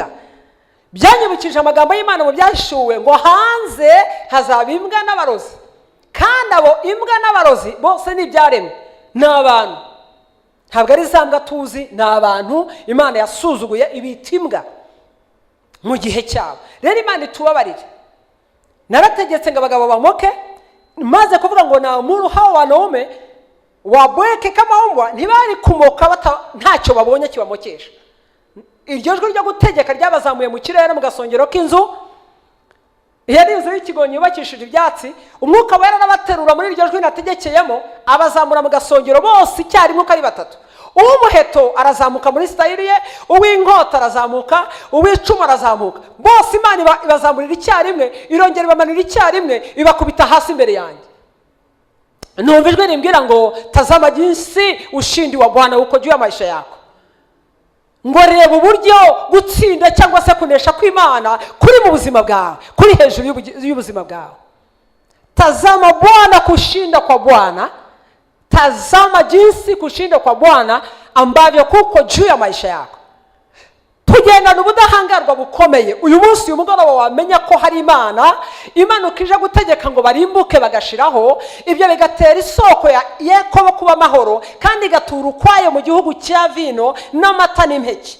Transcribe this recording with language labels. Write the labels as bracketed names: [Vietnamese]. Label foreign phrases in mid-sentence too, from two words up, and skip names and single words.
[Kinyarwanda] Byanyibukije amagambo y'Imana mu byashuwe ngo hanze hazaba imbwa n'abarozi, kandi abo imbwa n'abarozi bose ni ibyaremwe, ni abantu. Ntabwo ari za mbwa tuzi, ni abantu Imana yasuzuguye ibita imbwa mu gihe cyabo. Rero Imana itubabarire. Narategetse ngo abagabo bamoke, maze kuvuga ngo [Swahili] na muntu hao wanaume wabweke kama mbwa, [Kinyarwanda] ntibari kumoka ntacyo babonye kibamokesha. Iryo jwi ryo gutegeka ryabazamuye mu kirere mu gasongero k'inzu. Yari inzu y'ikigonyi yubakishije ibyatsi, umwuka wera n'abaterura muri iryo jwi nategekeyemo abazamura mu gasongero bose icyarimwe uko ari batatu. Uw'umuheto arazamuka muri style ye, uw'inkota arazamuka, uw'icumu arazamuka. Bose Imana ibazamurira icyarimwe, irongera ibamanura icyarimwe, ibakubita hasi imbere yanjye. Numva ijwi rimbwira ngo [Swahili] tazama jinsi ushindi wa Bwana uko juu ya maisha yako. [Kinyarwanda] Ngo reba uburyo gutsinda cyangwa se kunesha kw'Imana kuri mu buzima bwawe, kuri hejuru y'ubuzima bwawe. [Swahili] Tazama Bwana, kushinda kwa Bwana. Tazama jinsi kushinda kwa Bwana ambavyo kuko juu ya maisha yako. [Kinyarwanda] Tugendana ubudahangarwa bukomeye. Uyu munsi uyu mugoroba wamenya ko hari Imana ukije gutegeka ngo barimbuke bagashiraho, ibyo bigatera isoko ya Yakobo kuba amahoro, kandi igatura ukwayo mu gihugu cya vino n'amata n'impeke.